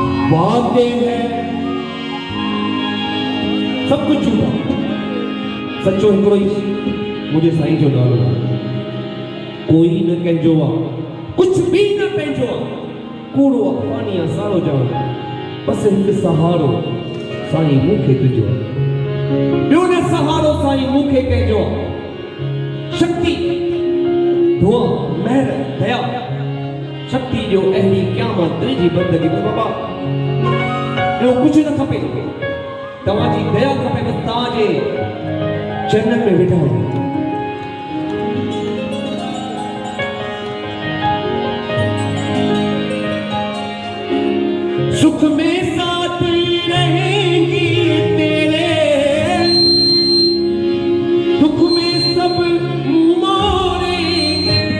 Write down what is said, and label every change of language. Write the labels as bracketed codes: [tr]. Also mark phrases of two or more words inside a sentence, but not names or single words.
[hi] वादे हैं सब कुछ झूठा, [sd] सचो हिकिड़ो ई मुझे साईं जो नालो आहे। कोई न कंहिंजो आहे, कुछ भी न पंहिंजो आहे, कूड़ो अफवानी आहे सारो जान, बस हिकु सहारो साईं मूंखे तुंहिंजो आहे। ॿियो न सहारो साईं मूंखे कंहिंजो आहे। शक्ति दुआ महर दया शक्ति जो अहिड़ी क़यामत तुंहिंजी बंदगी में बाबा ॿियो कुझु न खपे, तव्हांजी दया खपे, बसि तव्हांजे चरणनि में वेठा आहियूं। [hi] सुख में साथ रहेंगी तेरे, दुख में सब मोड़ेंगे,